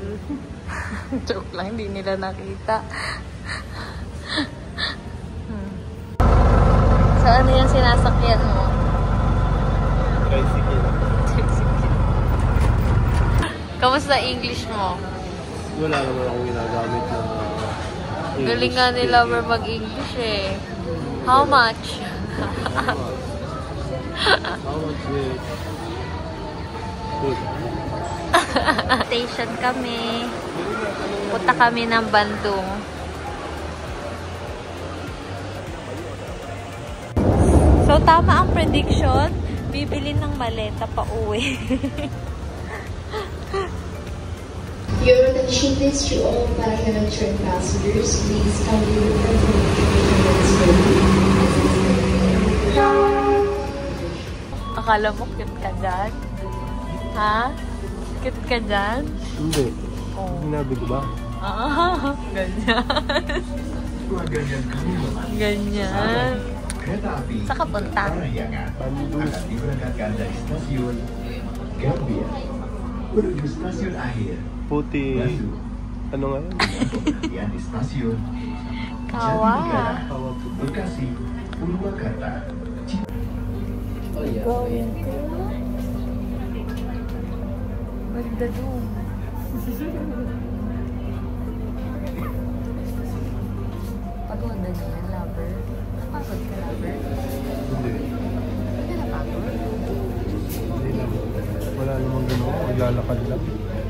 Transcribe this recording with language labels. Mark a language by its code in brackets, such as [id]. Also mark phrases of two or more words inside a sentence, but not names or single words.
[tl] Joke lang, hindi nila nakita. So, ano yung sinasakyan mo? Tricycle. Kamusta English mo? Wala naman akong ginagamit na English. Galing nga nila mag-English eh. [en] How much? How much is good? [tl] Station kami. Punta kami ng Bandung. So, tama ang prediction. Bibili ng maleta pa uwi. [en] Your attention please to all Paracanan train passengers. Please kindly [tl] Akala mo cute ka dyan? Ha? Cute ka dyan? Hindi. Oh. Sinabi ko ba? Ah, ganyan. Ganyan. Sa kapunta? Bandung. [id] Akan diberangkatkan dari stasiun Gambir menuju stasiun akhir Puti. Batu. [tl] Ano nga yun? [id] Kemudian di stasiun Kawa. Kawa Puti. Bekasi, Purwakarta. [en] Going to Magdalong. [tl] Pagod na niya, lover. Napagod ka, lover? Hindi. Hindi ka napagod? Hindi naman. Wala namang gano'n. Maglalakad lang.